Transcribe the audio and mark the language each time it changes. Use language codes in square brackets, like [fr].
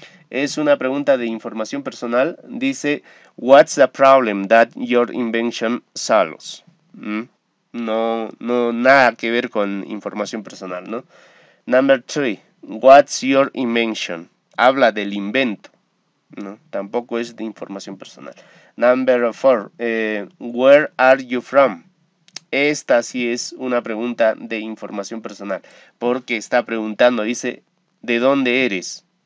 [es] Es una pregunta de información personal. Dice, [en] what's the problem that your invention solves? [es] No, nada que ver con información personal, ¿no? [en] Number 3. What's your invention? [es] Habla del invento, ¿no? Tampoco es de información personal. [en] Number 4. Where are you from? [es] Esta sí es una pregunta de información personal, porque está preguntando, dice, ¿de dónde eres?